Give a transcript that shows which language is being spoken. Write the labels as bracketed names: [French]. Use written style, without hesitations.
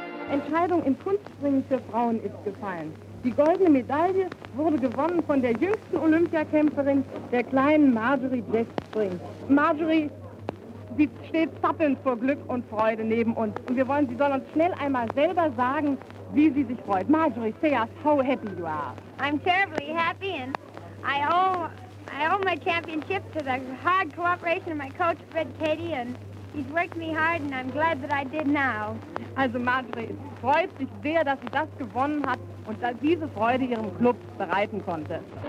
[German] Entscheidung im Kunstringen für Frauen ist gefallen. Die goldene Medaille wurde gewonnen von der jüngsten Olympiakämpferin, der kleinen Marjorie Blackspring. Marjorie, sie steht zappelnd vor Glück und Freude neben uns. Und wir wollen, sie soll uns schnell einmal selber sagen, wie sie sich freut. [English] Marjorie, say us how happy you are. I'm terribly happy and I owe my championship to the hard cooperation of my coach Fred Cady and he's worked me hard and I'm glad that I did now. [German] Also Marjorie, es freut sich sehr, dass sie das gewonnen hat und dass diese Freude ihrem Club bereiten konnte.